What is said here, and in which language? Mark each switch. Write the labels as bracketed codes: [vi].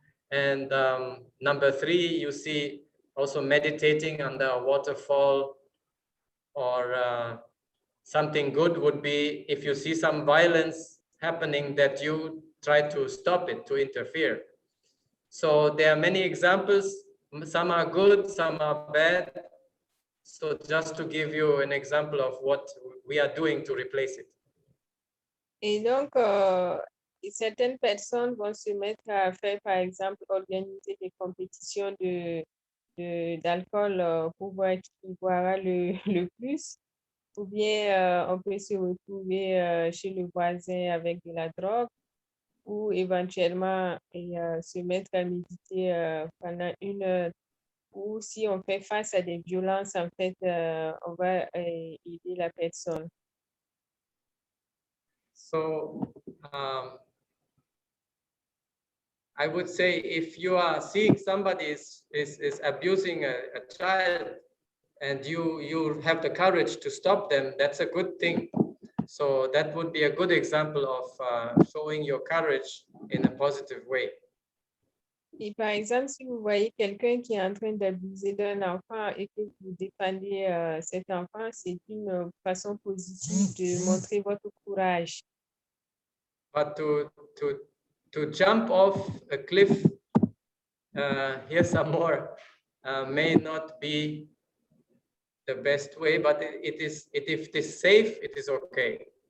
[en] And number 3, you see also meditating under a waterfall, or something good would be if you see some violence happening, that you try to stop it, to interfere. So there are many examples. Some are good, some are bad. So just to give you an example of what we are doing to replace it. [fr] Et donc, certaines personnes vont se mettre à faire, par exemple, organiser des compétitions d'alcool pour voir qui boira le plus. Ou bien on peut se retrouver chez le voisin avec de la drogue, ou éventuellement se mettre à méditer pendant 1 heure. Ou si on fait face à des violences, en fait, on va aider la personne. [en] So I would say, if you are seeing somebody is abusing a child, and you have the courage to stop them, that's a good thing. So that would be a good example of showing your courage in a positive way. [fr] Et par exemple, si vous voyez quelqu'un qui est en train d'abuser d'un enfant et que vous défendez cet enfant, c'est une façon positive de montrer votre courage. [en] But to jump off a cliff, here's some more, may not be the best way, but if it is safe, it is okay.